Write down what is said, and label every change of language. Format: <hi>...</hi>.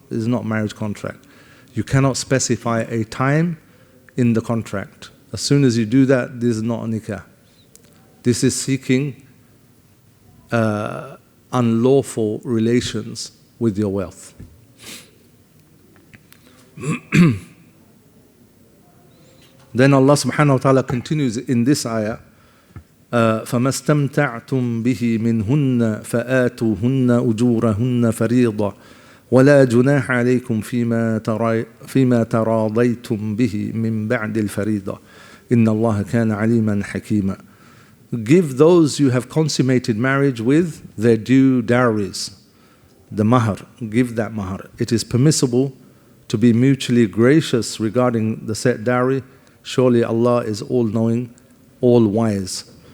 <en>This is not marriage contract. You cannot specify a time in the contract. As soon as you do that, this is not a nikah. This is seeking unlawful relations with your wealth. Then Allah subhanahu wa ta'ala continues in this ayah,</en> <ar>فَمَا اسْتَمْتَعْتُمْ بِهِ مِنْهُنَّ فَآتُوهُنَّ أُجُورَهُنَّ فَرِيضَةً وَلَا جُنَاحَ عَلَيْكُمْ فِيمَا تَرَاضَيْتُمْ بِهِ مِنْ بَعْدِ الْفَرِيضَةِ إِنَّ اللَّهَ كَانَ عَلِيمًا حَكِيمًا.</ar> <en>Give those you have consummated marriage with their due dowries, the mahar. Give that mahar. It is permissible to be mutually gracious regarding the set dowry. Surely Allah is all-knowing, all-wise.</en>